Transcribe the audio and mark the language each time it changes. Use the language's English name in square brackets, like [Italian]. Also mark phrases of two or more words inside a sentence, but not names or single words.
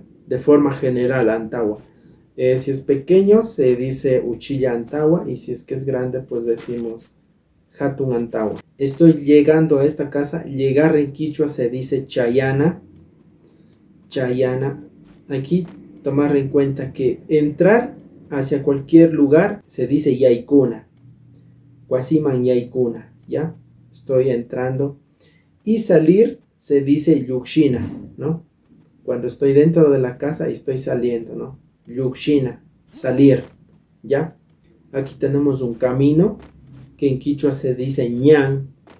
[Spanish] De forma general, antawa. Si es pequeño, se dice [Quechua] uchilla antawa, [Spanish] y si es que es grande, pues decimos [Quechua] hatun antawa. [Spanish] Estoy llegando a esta casa. Llegar en quichua se dice chayana. Chayana. Aquí tomar en cuenta que entrar hacia cualquier lugar se dice yaikuna. [Quechua] Guasiman yaikuna, [Spanish] ¿ya? Estoy entrando. Y salir se dice yukshina, ¿no? Cuando estoy dentro de la casa y estoy saliendo, ¿no? Yukshina, salir, ¿ya? Aquí tenemos un camino que en quichua se dice ñan.